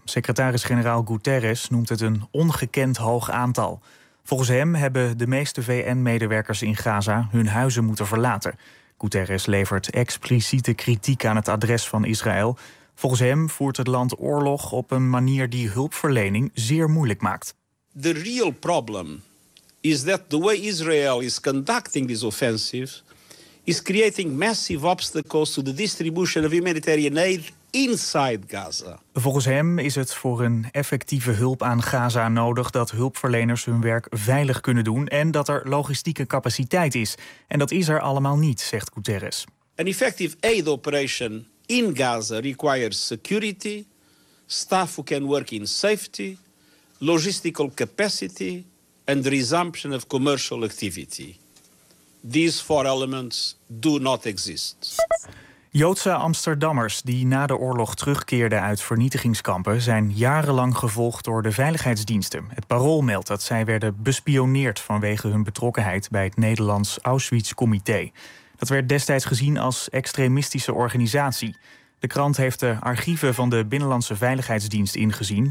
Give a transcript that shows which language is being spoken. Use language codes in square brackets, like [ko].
[nl] Secretaris-generaal Guterres noemt het een ongekend hoog aantal. Volgens hem hebben de meeste VN-medewerkers in Gaza hun huizen moeten verlaten. Guterres levert expliciete kritiek aan het adres van Israël. Volgens hem voert het land oorlog op een manier die hulpverlening zeer moeilijk maakt. [en] The real problem is that the way Israel is conducting this offensive is creating massive obstacles to the distribution of humanitarian aid inside Gaza. [nl] Volgens hem is het voor een effectieve hulp aan Gaza nodig dat hulpverleners hun werk veilig kunnen doen en dat er logistieke capaciteit is. En dat is er allemaal niet, zegt Guterres. [en] An effective aid operation in Gaza requires security, staff who can work in safety, logistical capacity and the resumption of commercial activity. These four elements do not exist. [nl] Joodse Amsterdammers die na de oorlog terugkeerden uit vernietigingskampen zijn jarenlang gevolgd door de veiligheidsdiensten. Het Parool meldt dat zij werden bespioneerd vanwege hun betrokkenheid bij het Nederlands Auschwitz-comité. Dat werd destijds gezien als extremistische organisatie. De krant heeft de archieven van de Binnenlandse Veiligheidsdienst ingezien.